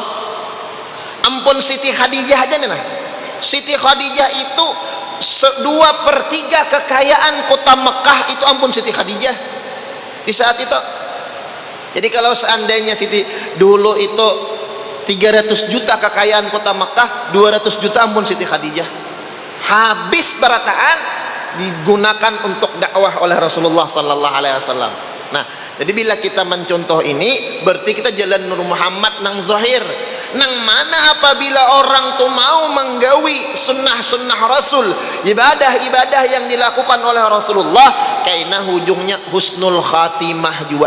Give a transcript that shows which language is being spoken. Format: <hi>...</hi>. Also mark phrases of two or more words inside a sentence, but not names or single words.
<bjn>Ampun Siti Khadijah aja nih nah. Siti Khadijah itu 2/3 kekayaan kota Mekah itu ampun Siti Khadijah di saat itu. Jadi kalau seandainya Siti dulu itu 300 juta kekayaan kota Mekah, 200 juta ampun Siti Khadijah. Habis barataan digunakan untuk dakwah oleh Rasulullah</bjn> <ar>صلى الله عليه وسلم.</ar> <bjn>Nah, jadi bila kita mencontoh ini berarti kita jalan Nur Muhammad nang zahir. Nang mana apabila orang tu mau menggawi sunnah-sunnah Rasul, ibadah-ibadah yang dilakukan oleh Rasulullah, kaina hujungnya</bjn> <ar>حسن الخاتمة</ar> <bjn>juga.</bjn>